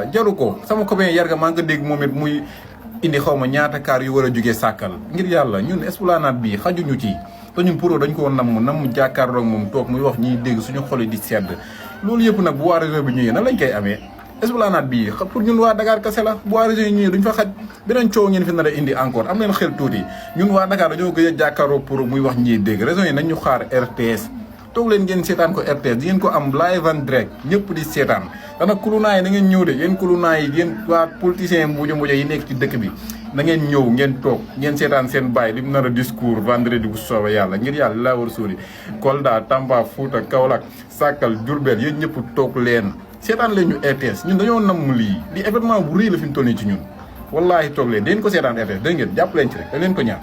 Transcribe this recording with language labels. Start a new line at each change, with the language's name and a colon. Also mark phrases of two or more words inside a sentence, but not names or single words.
Wolof: jaru ko sama copain Yarga maa ngi ko dégg moom it muy indi xaw ma ñaata car yu war a jógee sàkkal ngir yàlla ñun Esplanade bi xajuñu ci te ñun pour dañ ko namm jàkkaarloog moom toog muy wax ñuy dégg suñu xol yi di sedd loolu yëpp nag bu waa région bi ñëwee nan lañ koy amee Esplanade bii pour ñun waa Dakar kese la bu waa région yi ñëwee duñ fa xaj beneen coow ngeen fi nar a indi encore am leen xel tuuti ñun waa Dakar dañoo gëj a jàkkaarloo pour muy wax ñiy dégg région yi nañ ñu xaar RTS toog leen ngeen seetaan ko RTS di ngeen ko am
English: live and direct
Wolof: ñëpp di seetaan dana kulunaa yi na ngeen ñëw de yéen kulunaa yi yéen waa politiciens mbuujo yi nekk ci dëkk bi na ngeen ñëw ngeen toog ngeen seetaan seen baay li mu nar a
French: discours vendredi
Wolof: bu soobee yàlla ngir yàlla laa war a suuri Kolda Tamba Fouta Kaolack Sakal Diourbel yéen ñëpp toog leen seetaan leen ñu RTS ñun dañoo namm lii li événement bu rëy la fi mu toll nii ci ñun wallaahi toog leen dañ ko seetaan RTS dégg ngeen jàpp leen ci rek da leen ko ñaan.